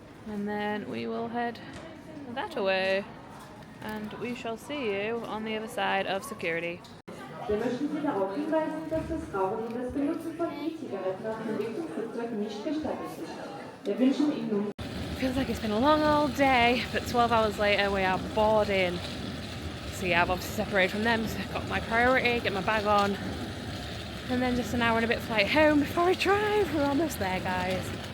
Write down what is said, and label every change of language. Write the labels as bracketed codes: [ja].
[en] And then we will head that away. And we shall see you on the other side of security. [de] Wir möchten Sie darauf hinweisen, dass das Rauchen und das Benutzen von E-Zigaretten auf dem Weg zum Flugzeug nicht gestattet ist. Wir wünschen Ihnen nun... [en] Feels like it's been a long old day, but 12 hours later we are boarding. So yeah, I've obviously separated from them, so I've got my priority, get my bag on, and then just an hour and a bit flight home before I drive. We're almost there, guys.